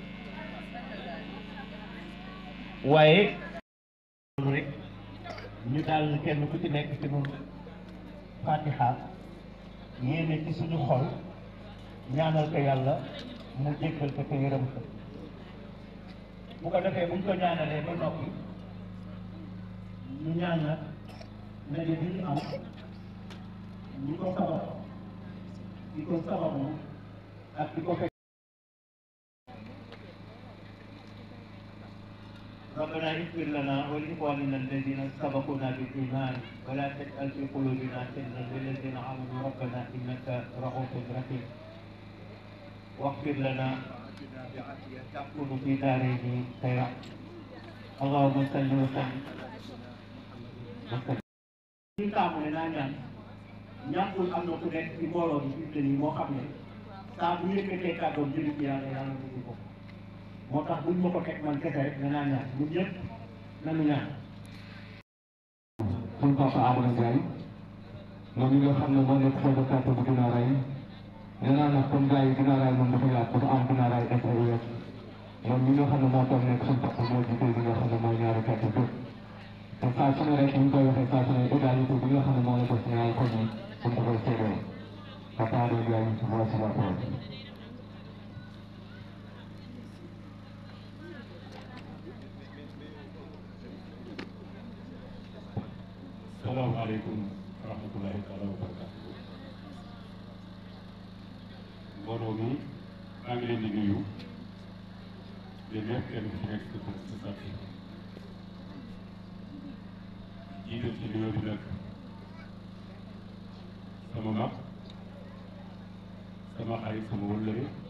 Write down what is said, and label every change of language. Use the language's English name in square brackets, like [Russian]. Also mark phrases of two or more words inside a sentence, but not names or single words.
[Wolof] waaye rek ñu daal kenn ku ci nekk ci ñun Fatiha yéene ci suñu xol ñaanal ko yàlla mu jéggal ko te yërëm ko bu ko defee buñ ko ñaanalee ba noppi ñu ñaan nag ndaje bi ñu am ñi ko sabab di ko sababu ak di ko fekk [Arabic] ربنا اغفر لنا ولإخواننا الذين سبقونا بالإيمان ولا تجعل في قلوبنا غلا للذين آمنوا ربنا إنك رؤوف رحيم واغفر لنا تكون في دارين خيرا اللهم صل وسلم [Wolof] ñu tàmbale naa ñaan ñàkkul am na ku nekk ci mbooloo bi fi mu ne nii moo xam ne saa bu yëkkatee kàddoom jëli ci yàlla yàlla dugg ko moo tax buñ ma ko teg man kese rek danaa ñaan ñun ñëpp nanu ñaan. suñ papa Amadou Ndiaye moom mi nga xam ne moo nekk [French] chef de quartier [Wolof] bu Guinaw Rail nee naa nag comme gars yi Guinaw Rail moom dafa yaatu dafa am Guinaw Rail SAES moom mi nga xam ne moo toog nekk suñ papa moo jiite li nga xam ne mooy ñaari quartier bépp te saa su ne rek ñu koy waxee saa su ne égalité bi nga xam ne moo la ko si ñaari koñ yi buñ ko koy séddoo [French] moi c'est ma faute. [Arabic] السلام عليكم ورحمة الله تعالى وبركاته. [Wolof] Mbooloo mi maa ngi leen di nuyu yéen ñëpp kenn ku ci nekk sa sant jiital ci nuyoo bi nag sama mag sama xarit sama wëllëre